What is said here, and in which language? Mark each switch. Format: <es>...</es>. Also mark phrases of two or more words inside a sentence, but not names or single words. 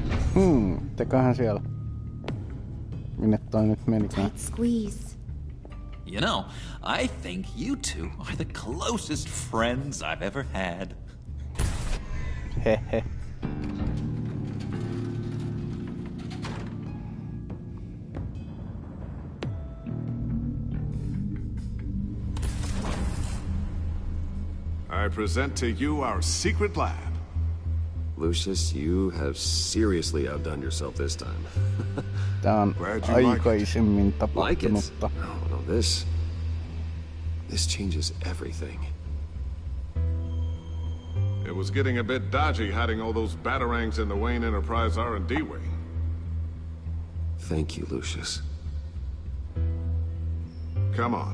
<fi>Teköhän siellä. Minne toi nyt menikään?</fi> <en>Tight squeeze. You know, I think you two are the closest friends I've ever had. Hehe. I present to you our secret lab. Lucius, you have seriously outdone yourself this time.</en> <fi>Tää on aikaisemmin tapahtunutta.</fi> <en>No, this changes everything. It was getting a bit dodgy hiding all those batarangs in the Wayne Enterprise R&D wing. Thank you, Lucius. Come on.</en>